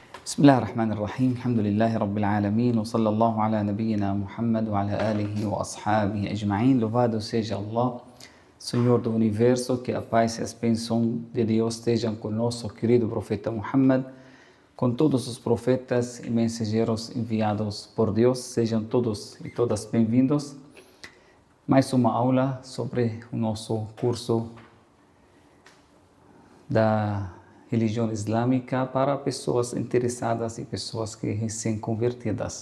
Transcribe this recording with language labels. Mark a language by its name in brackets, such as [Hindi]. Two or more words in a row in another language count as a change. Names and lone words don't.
[Arabic] بسم الله الرحمن الرحيم الحمد لله رب العالمين وصلى الله على نبينا Muhammad وعلى آله وأصحابه أجمعين. [Portuguese] Louvado seja Allah, Senhor do Universo, que a paz e as bênçãos de Deus estejam com nosso querido profeta Muhammad, com todos os profetas e mensageiros enviados por Deus. Sejam todos e todas bem-vindos. Mais uma aula sobre o nosso curso da religião islâmica para pessoas interessadas e pessoas que recém-convertidas.